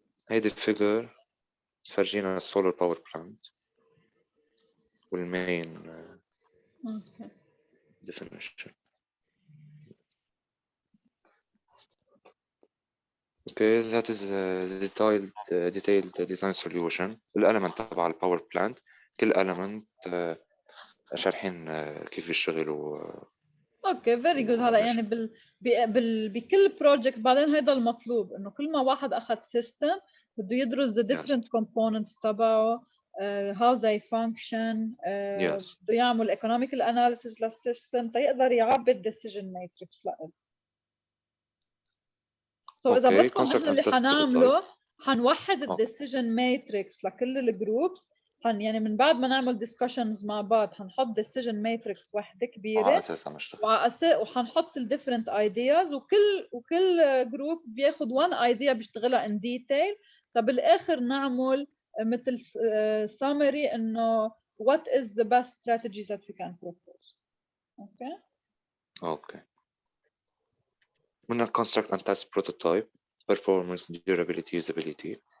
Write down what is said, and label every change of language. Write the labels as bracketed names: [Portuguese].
[Arabic] هيدي الفيجر فرجينا solar power plant والmain definition. [English] Okay, that is a detailed design solution. [Arabic] الelement تبع الباور بلانت، كل element شارحين كيف يشتغلوا. [English] Okay very good. [Arabic] هلا يعني بكل بروجكت بعدين هذا المطلوب انه كل ما واحد اخذ سيستم بده يدرس [English] the different components [Arabic] تبعه [English] how they function [Arabic] بده يعمل [English] economical analysis [Arabic] للسيستم تيقدر يعبد decision matrix له. So إذا بدكم نحن اللي حنعمله حنوحد الديسيجن ماتريكس لكل الجروبس. يعني من بعد ما نعمل discussions مع بعض حنحط ديسيجن ماتريكس واحدة كبيرة وحنحط الديفرنت ايدياز وكل جروب بياخد [English] one idea [Arabic] بيشتغلها [English] in detail. [Arabic] فبالاخر نعمل مثل [English] summary [Arabic] انه [English] what is the best strategies that we can propose. Okay. [Arabic] قلنا [English] construct and test prototype. performance, durability, usability.